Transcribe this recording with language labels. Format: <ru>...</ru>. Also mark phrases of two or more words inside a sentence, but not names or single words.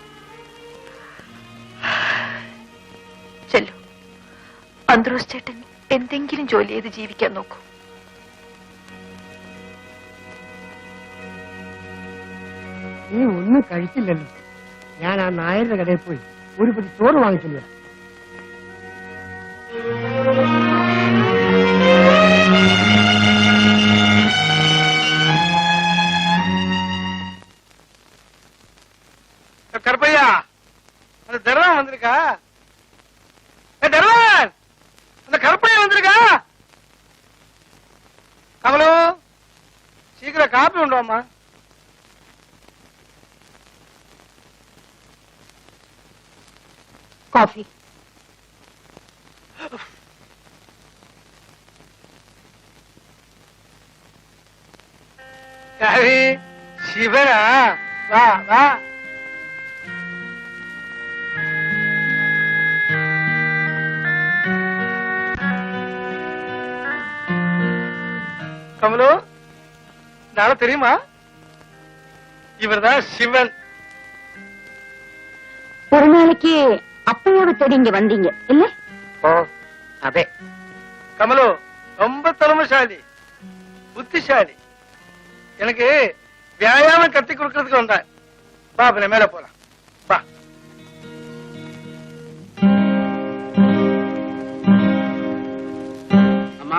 <ml>ചെല്ലു, അന്ത്രൂസ് ചേട്ടൻ എന്തെങ്കിലും ജോലി ചെയ്ത് ജീവിക്കാൻ നോക്കൂ. നീ ഒന്നും കഴിച്ചില്ലല്ലോ. ഞാൻ ആ നായരുടെ കടയിൽ പോയി ഒരു പതി ചോറ് വാങ്ങിച്ചില്ല.</ml> <ta>கருப்பையா, அந்த தர்வான் வந்திருக்கா? தர்வான், அந்த கருப்பையா வந்திருக்கா? கமலு, சீக்கிரம் காப்பி கொண்டு வாமா.</ta> <ml>കോഫി. ശിവനാ, വാ വാ.</ml> <ta>கமலு, நாளை தெரியுமா? இவர்தான் சிவன். ஒரு நாளைக்கு அப்பையோட தேடி இங்க வந்தீங்க இல்ல?</ta> <ml>ഓ അതെ.</ml> <ta>கமலு ரொம்ப திறமைசாலி, புத்திசாலி. எனக்கு வியாயாமம் கத்தி கொடுக்கறதுக்கு வந்தேன். வா, அப்ப மேல போலாம். வா. அம்மா,</ta>